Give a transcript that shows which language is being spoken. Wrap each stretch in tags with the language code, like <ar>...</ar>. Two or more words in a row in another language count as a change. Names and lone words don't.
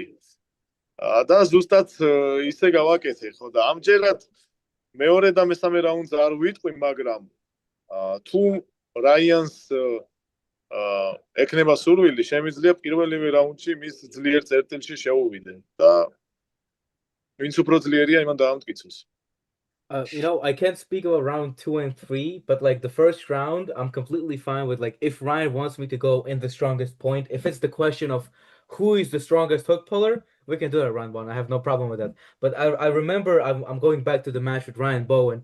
<ka>და ზუსტად ისე გავაკეთე, ხო და ამჯერად მეორე და მესამე რაუნდს არ ვიტყვი, მაგრამ თუ რაიანს ეკნება სურვილი, შემიძლია პირველივე რაუნდში მის ძლიერ წერტილში შეუვიდე და ვინც უფრო ძლიერია, იმან დაამტკიცოს.</ka> <en>I can't speak about round 2 and 3, but like the first round, I'm completely fine with like if Ryan wants me to go in the strongest point. If it's the question of who is the strongest hook puller, we can do that round 1. I have no problem with that. But I remember I'm going back to the match with Ryan Bowen.</en>